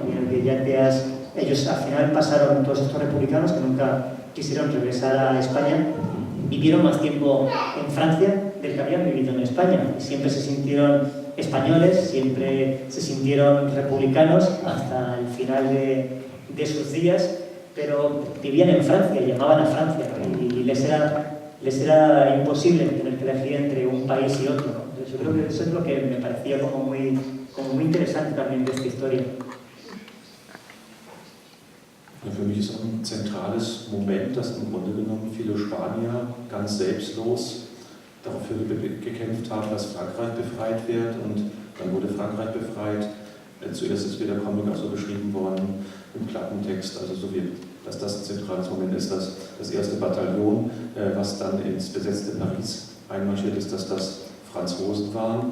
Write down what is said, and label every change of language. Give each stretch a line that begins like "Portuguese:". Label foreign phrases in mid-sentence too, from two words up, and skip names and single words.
Spanish: Y en el que ya ellos al final pasaron, todos estos republicanos que nunca quisieron regresar a España, vivieron más tiempo en Francia del que habían vivido en España, y siempre se sintieron españoles, siempre se sintieron republicanos hasta el final de sus días, pero vivían en Francia, llamaban a Francia, ¿no? Y les era imposible tener que elegir entre un país y otro, ¿no? Entonces yo creo que eso es lo que me parecía como muy interesante también de esta historia.
German: Ja, für mich ist auch ein zentrales Moment, dass im Grunde genommen viele Spanier ganz selbstlos dafür gekämpft haben, dass Frankreich befreit wird, und dann wurde Frankreich befreit. Zuerst ist wieder der Comic auch so beschrieben worden im Klappentext, also so wie, dass das ein zentrales Moment ist, dass das erste Bataillon, was dann ins besetzte Paris einmarschiert ist, dass das Franzosen waren.